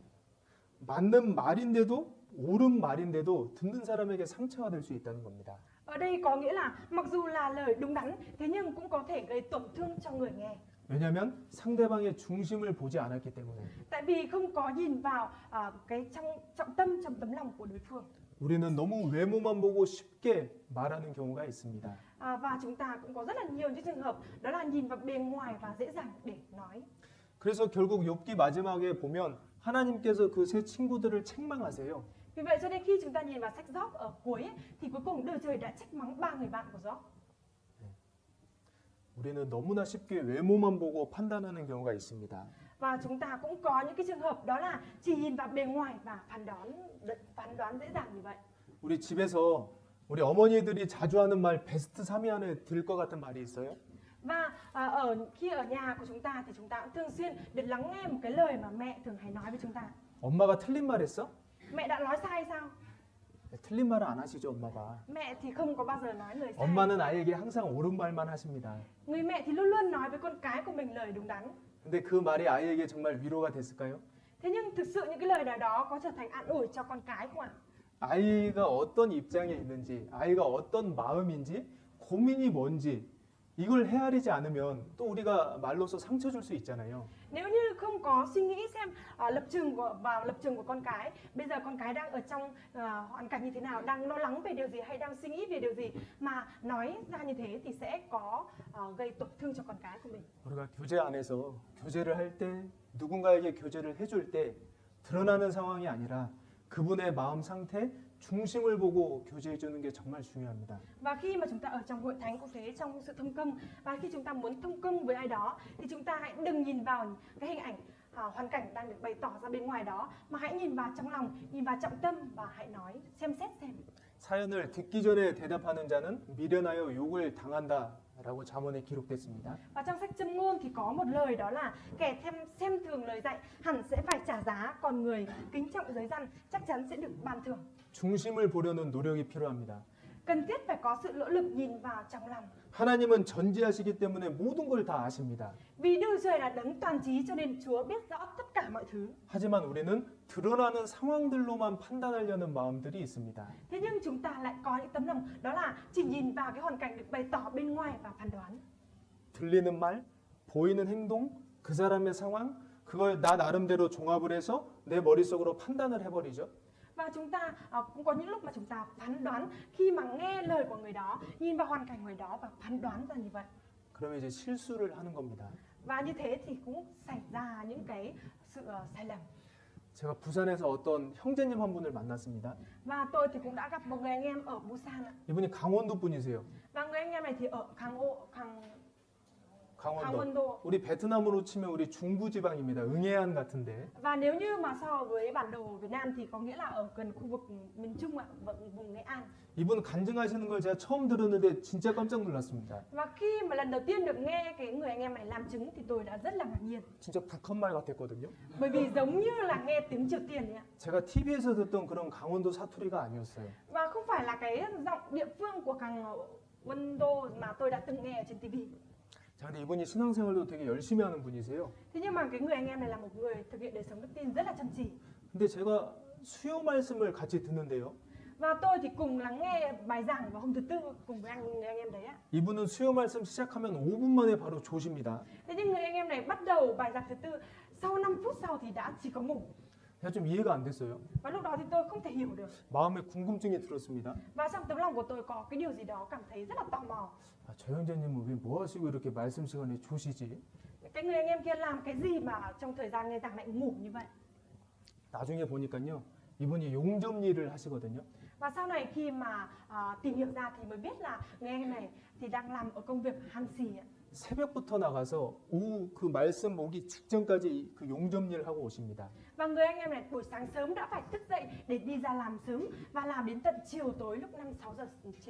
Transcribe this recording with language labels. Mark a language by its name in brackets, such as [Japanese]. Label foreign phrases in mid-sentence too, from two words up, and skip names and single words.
[Korean] 맞는 말인데도 옳은 말인데도 듣는 사람에게 상처가 될 수 있다는 겁니다. [Vietnamese] Ở đây có nghĩa là mặc dù là lời đúng đắn, thế nhưng cũng có thể gây tổn thương cho người nghe. [Korean] 왜냐하면 상대방의 중심을 보지 않았기 때문에. [Vietnamese] Tại vì không có nhìn vào cái trọng tâm trong tấm lòng của đối phương. [Korean] 우리는 너무 외모만 보고 쉽게 말하는 경우가 있습니다. [Vietnamese] Và chúng ta cũng có rất là nhiều những trường hợp đó là nhìn vào bề ngoài và dễ dàng để nói. [Korean] 그래서 결국 욥기 마지막에 보면 하나님께서 그 세 친구들을 책망하세요. [Vietnamese] Vì vậy cho nên khi chúng ta nhìn vào sách Job ở cuối thì cuối cùng Đức Trời đã trách mắng 3 người bạn của Job. [Korean] 우리는 너무나 쉽게 외모만 보고 판단하는 경우가 있습니다. [Vietnamese] Và chúng ta cũng có những cái trường hợp đó là chỉ nhìn vào bề ngoài và phán đoán dễ dàng như vậy. [Korean] 우리 집에서 우리 어머니들이 자주 하는 말 베스트 3위 안에 들 것 같은 말이 있어요? [Vietnamese] Và khi ở nhà của chúng ta thì chúng ta cũng thường xuyên được lắng nghe một cái lời mà mẹ thường hay nói với chúng ta. [Korean] 엄마가 틀린 말 했어? [Vietnamese] Mẹ đã nói sai sao? [Korean] 틀린 말은 안 하시죠, 엄마가. [Vietnamese] Mẹ thì không có bao giờ nói lời sai. [Korean] 엄마는 아이에게 항상 옳은 말만 하십니다. [Vietnamese] Người mẹ thì luôn luôn nói với con cái của mình lời đúng đắn. [Korean] 근데 그 말이 아이에게 정말 위로가 됐을까요? [Vietnamese] Thế nhưng thực sự những cái lời nào đó có trở thành an ủi cho con cái không ạ? [Korean] 아이가 어떤 입장에 있는지, 아이가 어떤 마음인지, 고민이 뭔지 이걸 헤아리지 않으면 또 우리가 말로서 상처 줄 수 있잖아요. [Vietnamese] Nếu như không có suy nghĩ xem lập trường của con cái, bây giờ con cái đang ở trong hoàn cảnh như thế nào, đang lo lắng về điều gì hay đang suy nghĩ về điều gì mà nói ra như thế thì sẽ có gây tổn thương cho con cái của mình. [Korean] 우리가 교제 안에서 교제를 할 때 누군가에게 교제를 해줄 때 드러나는 상황이 아니라 그분의 마음 상태, 중심을 보고 교제해 주는 게 정말 중요합니다. [Vietnamese] Và khi mà chúng ta ở trong hội thánh cũng thế, trong sự thông công, và khi chúng ta muốn thông công với ai đó thì chúng ta hãy đừng nhìn vào cái hình ảnh hoàn cảnh đang được bày tỏ ra bên ngoài đó, mà hãy nhìn vào trong lòng, nhìn vào trọng tâm và hãy nói, xem xét xem. [Korean] 사연을 듣기 전에 대답하는 자는 미련하여 욕을 당한다라고 잠언에 기록됐습니다. [Vietnamese] Và trong sách Châm Ngôn thì có một lời đó là kẻ xem thường lời dạy hẳn sẽ phải trả giá, còn người kính trọng giới răn chắc chắn sẽ được ban thưởng. [Korean] 중심을 보려는 노력이 필요합니다. [Vietnamese] Cần thiết phải có sự nỗ lực nhìn vào trong lòng. [Korean] 하나님은 전지하시기 때문에 모든 걸 다 아십니다. [Vietnamese] Vì Đức Trời là đấng toàn trí cho nên Chúa biết rõ tất cả mọi thứ. [Korean] 하지만 우리는 드러나는 상황들로만 판단하려는 마음들이 있습니다. [Vietnamese] Thế nhưng chúng ta lại có những tấm lòng đó là chỉ nhìn vào cái hoàn cảnh được bày tỏ bên ngoài và phán đoán. [Korean] 들리는 말, 보이는 행동, 그 사람의 상황, 그걸 나 나름대로 종합을 해서 내 머릿속으로 판단을 해버리죠. [Vietnamese] Và chúng ta cũng có những lúc mà chúng ta phán đoán khi mà nghe lời của người đó, nhìn vào hoàn cảnh người đó và phán đoán ra như vậy. [Korean] 그러면 이제 실수를 하는 겁니다. [Vietnamese] Và như thế thì cũng xảy ra những cái sự sai lầm. [Korean] 제가 부산에서 어떤 형제님 한 분을 만났습니다. [Vietnamese] Và tôi thì cũng đã gặp một người anh em ở Busan ạ. [Korean] 이분이 강원도 분이세요. [Vietnamese] Và người anh em này thì ở [Korean] 강원도. [Vietnamese] Gangwon-do. [Korean] 우리 베트남으로 치면 우리 중부지방입니다. 응해안 같은데. [Vietnamese] Và nếu như mà so với bản đồ Việt Nam thì có nghĩa là ở gần khu vực miền Trung ạ, vùng Nghệ An. [Korean] 이분 간증하시는 걸 제가 처음 들었는데 진짜 깜짝 놀랐습니다. [Vietnamese] Và khi mà lần đầu tiên được nghe cái người anh em này làm chứng thì tôi đã rất là ngạc nhiên. [Korean] 진짜 북한말 같았거든요. [Vietnamese] Bởi vì giống như là nghe tiếng Triều Tiên ấy ạ. [Korean] 제가 TV에서 듣던 그런 강원도 사투리가 아니었어요. [Vietnamese] Và không phải là cái giọng địa phương của Gangwon-do mà tôi đã từng nghe ở trên TV. [Korean] 자, 근데 이분이 신앙생활도 되게 열심히 하는 분이세요. [Vietnamese] Thế nhưng mà cái người anh em này là một người thực hiện đời sống đức tin rất là chăm chỉ. [Korean] 근데 제가 수요 말씀을 같이 듣는데요. [Vietnamese] Và tôi thì cùng lắng nghe bài giảng vào hôm thứ Tư cùng với anh em đấy ạ. [Korean] 이분은 수요 말씀 시작하면 5분 만에 바로 조십니다. [Vietnamese] Thế nhưng người anh em này bắt đầu bài giảng thứ Tư, sau 5 phút sau thì đã chỉ có ngủ. [Korean] 제가 좀 이해가 안 됐어요. [Vietnamese] Và lúc đó thì tôi không thể hiểu được. [Korean] 마음에 궁금증이 들었습니다. [Vietnamese] Và trong tấm lòng của tôi có cái điều gì đó cảm thấy rất là tò mò. [Korean] 아, 저 형제님은 왜 뭐 하시고 이렇게 말씀 시간에 조시지? [Vietnamese] Cái người anh em kia làm cái gì mà trong thời gian nghe giảng lại ngủ như vậy? [Korean] 나중에 보니까요. 이분이 용접 일을 하시거든요. [Vietnamese] Và sau này khi mà tìm hiểu ra thì mới biết là người anh em này thì đang làm ở công việc hàn xì ạ. [Korean] 새벽부터 나가서 오후 그 말씀 오기 직전까지 그 용접 일을 하고 오십니다. [Vietnamese] Và người anh em này buổi sáng sớm đã phải thức dậy để đi ra làm sớm và làm đến tận chiều tối lúc 5-6 giờ chiều.